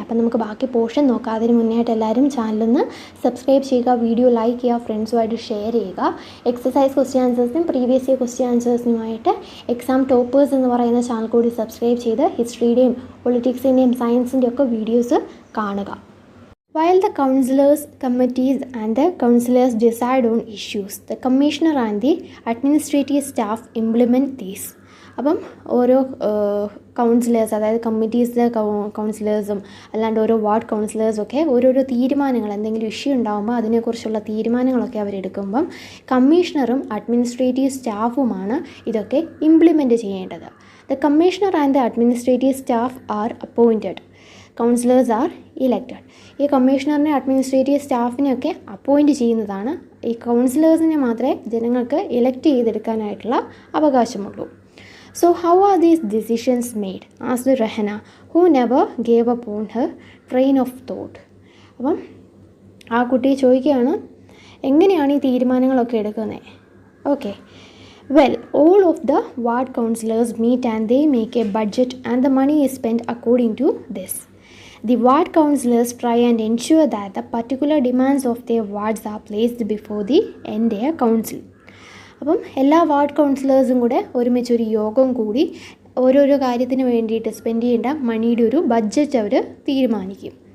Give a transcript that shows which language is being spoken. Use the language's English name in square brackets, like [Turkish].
[Malayalam] അപ്പം നമുക്ക് ബാക്കി പോർഷൻ നോക്കാം. അതിന് മുന്നേയായിട്ട് എല്ലാവരും ചാനലൊന്ന് സബ്സ്ക്രൈബ് ചെയ്യുക, വീഡിയോ ലൈക്ക് ചെയ്യുക, ഫ്രണ്ട്സുമായിട്ട് ഷെയർ ചെയ്യുക. Exercise question ആൻസേഴ്സിനും previous year question ആൻസേഴ്സിനുമായിട്ട് exam toppers എന്ന് പറയുന്ന ചാനൽ കൂടി സബ്സ്ക്രൈബ് ചെയ്ത് ഹിസ്റ്ററിയുടെയും പൊളിറ്റിക്സിൻ്റെയും സയൻസിൻ്റെയും ഒക്കെ വീഡിയോസ് കാണുക. [English] While the councillors, committees and the councillors decide on issues, the commissioner and the administrative staff implement these. [Malayalam] അപ്പം ഓരോ കൗൺസിലേഴ്സ്, അതായത് കമ്മിറ്റീസിലെ കൗൺസിലേഴ്സും അല്ലാണ്ട് ഓരോ വാർഡ് കൗൺസിലേഴ്സൊക്കെ ഓരോരോ തീരുമാനങ്ങൾ, എന്തെങ്കിലും ഇഷ്യൂ ഉണ്ടാകുമ്പോൾ അതിനെക്കുറിച്ചുള്ള തീരുമാനങ്ങളൊക്കെ അവരെടുക്കുമ്പം കമ്മീഷണറും അഡ്മിനിസ്ട്രേറ്റീവ് സ്റ്റാഫുമാണ് ഇതൊക്കെ ഇംപ്ലിമെൻറ്റ് ചെയ്യേണ്ടത്. [English] The commissioner and the administrative staff are appointed, councillors are elected. [Malayalam] ഈ കമ്മീഷണറിനെ അഡ്മിനിസ്ട്രേറ്റീവ് സ്റ്റാഫിനെയൊക്കെ അപ്പോയിൻറ്റ് ചെയ്യുന്നതാണ്. ഈ കൗൺസിലേഴ്സിനെ മാത്രമേ ജനങ്ങൾക്ക് elect ചെയ്തെടുക്കാനായിട്ടുള്ള അവകാശമുള്ളൂ. [English] So how are these decisions made asked Rahana, who never gave up on her train of thought. [Malayalam] അപ്പം ആ കുട്ടി ചോദിക്കുകയാണ്, എങ്ങനെയാണ് ഈ തീരുമാനങ്ങളൊക്കെ എടുക്കുന്നത്? [English] Okay, well, all of the ward councillors meet and they make a budget and the money is spent according to this. The ward councillors try and ensure that the particular demands of their wards are placed before the entire council. [Malayalam] അപ്പം എല്ലാ ward കൗൺസിലേഴ്സും കൂടെ ഒരുമിച്ചൊരു യോഗം കൂടി ഓരോരോ കാര്യത്തിന് വേണ്ടിയിട്ട് spend ചെയ്യേണ്ട മണിയുടെ ഒരു ബഡ്ജറ്റ് അവർ തീരുമാനിക്കും.